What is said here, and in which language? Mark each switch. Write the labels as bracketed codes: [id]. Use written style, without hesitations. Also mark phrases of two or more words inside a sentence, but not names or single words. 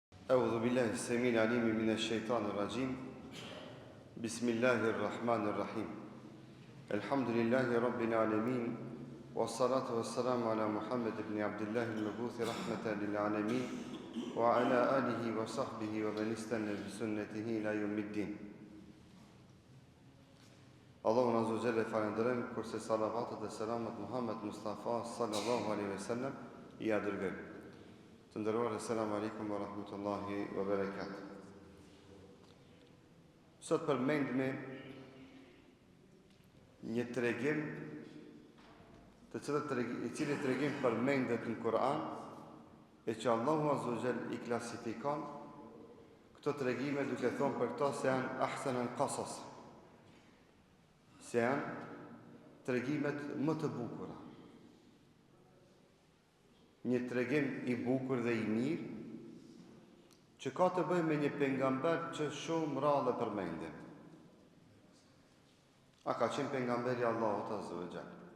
[ar] أعوذ بالله السميع العليم من الشيطان الرجيم بسم الله الرحمن الرحيم الحمد لله رب العالمين والصلاة والسلام على محمد بن عبد الله المبعوث رحمة للعالمين وعلى آله وصحبه ومن استنى بسنته إلى يوم الدين. [sq] Allahun [ar] عز وجل [sq] falenderojmë kurse salavatet dhe selamet Muhammed Mustafa [ar] صلى الله عليه وسلم [sq] I dërgoi. Të nderuar, [ar] سلام عليكم ورحمة الله وبركاته. [sq] Sot përmendme një tregim i cili tregim përmendet në Kur'an e që Allahu [ar] عز وجل [sq] I klasifikon këto tregime duke thonë për këto se janë [ar] أحسن القصص, [sq] se janë tregimet më të bukura. Një tregim I bukur dhe I mirë që ka të bëjë me një pejgamber që shumë rrallë përmendet. A ka qenë pejgamberi Allahut [ar] عز وجل.